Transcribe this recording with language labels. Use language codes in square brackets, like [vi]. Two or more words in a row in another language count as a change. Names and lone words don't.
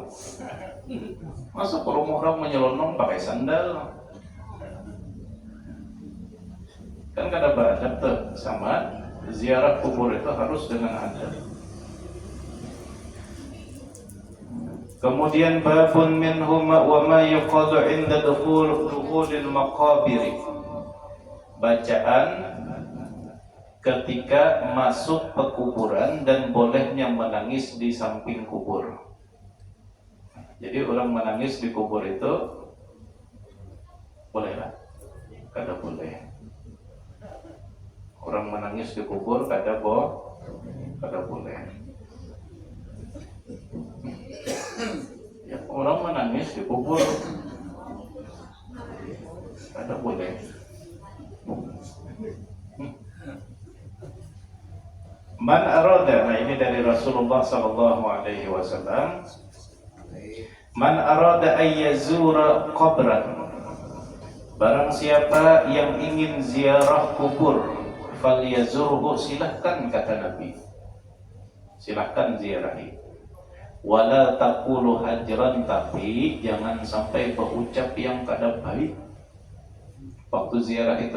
[id] Masuk ke rumah orang menyelonong pakai sandal. [bjn] Kan kada beradab tuh, sama ziarah kubur itu harus dengan adab. [ar] Kemudian باب منهما وما يقال عند دخول المقابر. [id] Bacaan ketika masuk pekuburan dan bolehnya menangis di samping kubur. Jadi orang menangis di kubur itu boleh lah? [bjn] Kada boleh. Orang menangis di kubur kada boleh. Ya, orang menangis di kubur kada boleh. [ar] من أراد, [id] nah ini dari Rasulullah [ar] صلى الله عليه وسلم. من أراد أن يزور قبرا. [id] Barang siapa yang ingin ziarah kubur, falyazurhu, silahkan kata Nabi. Silahkan ziarahi. [ar] ولا تقولوا هجرا, [bjn] tapi jangan sampai berucap yang kada baik waktu ziarah itu.